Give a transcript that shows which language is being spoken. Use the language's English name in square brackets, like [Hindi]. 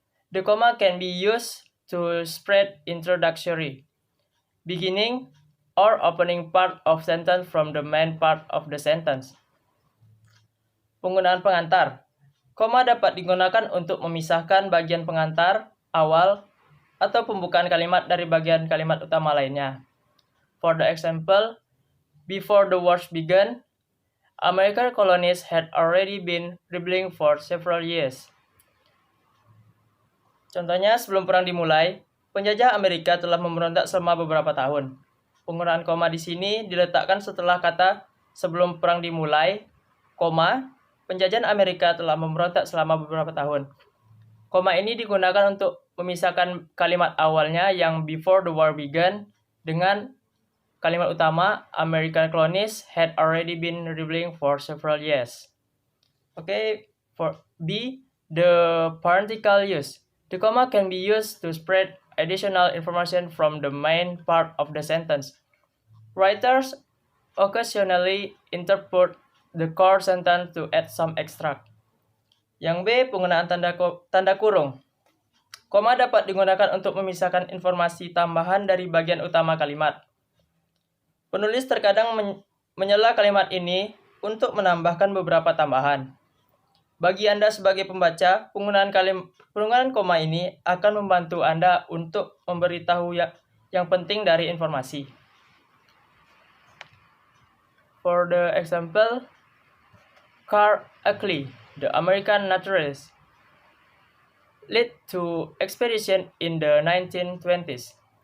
[English] The comma can be used to spread introductory, beginning or opening part of sentence from the main part of the sentence. [Indonesian] Penggunaan pengantar. Koma dapat digunakan untuk memisahkan bagian pengantar, awal, atau pembukaan kalimat dari bagian kalimat utama lainnya. [English] For the example, before the wars began, American colonies had already been rebelling for several years. [Indonesian] Contohnya, sebelum perang dimulai, penjajah Amerika telah memberontak selama beberapa tahun. Penggunaan koma di sini diletakkan setelah kata sebelum perang dimulai, koma, penjajahan Amerika telah memberontak selama beberapa tahun. Koma ini digunakan untuk memisahkan kalimat awalnya yang [English] before the war began [Indonesian] dengan kalimat utama [English] American colonies had already been rebelling for several years. Okay, for B, the parenthetical use. The comma can be used to spread additional information from the main part of the sentence. Writers occasionally interpret the core sentence to add some extract. [Indonesian] Yang B, penggunaan tanda kurung. Koma dapat digunakan untuk memisahkan informasi tambahan dari bagian utama kalimat. Penulis terkadang menyela kalimat ini untuk menambahkan beberapa tambahan. Bagi Anda sebagai pembaca, penggunaan koma ini akan membantu Anda untuk memberitahu yang penting dari informasi. [English] For the example, Carl Ackley, the American naturalist, led to expedition in the 1920s.